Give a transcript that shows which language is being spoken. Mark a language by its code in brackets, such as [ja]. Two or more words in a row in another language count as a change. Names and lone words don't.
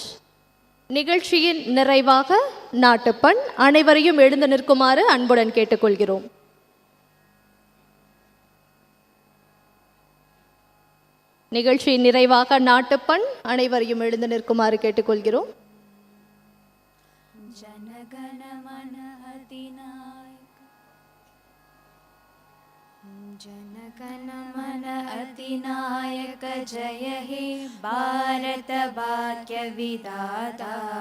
[ta] நிகழ்ச்சியின் நிறைவாக நாட்டுப்பண் அனைவரையும் எழுந்து நிற்குமாறு அன்புடன் கேட்டுக்கொள்கிறோம். நிகழ்ச்சியின் நிறைவாக நாட்டுப்பண் அனைவரையும் எழுந்து நிற்குமாறு கேட்டுக்கொள்கிறோம். [bn] জনগণ মন অধিনায়ক জয় হে ভারত ভাগ্য বিধাতা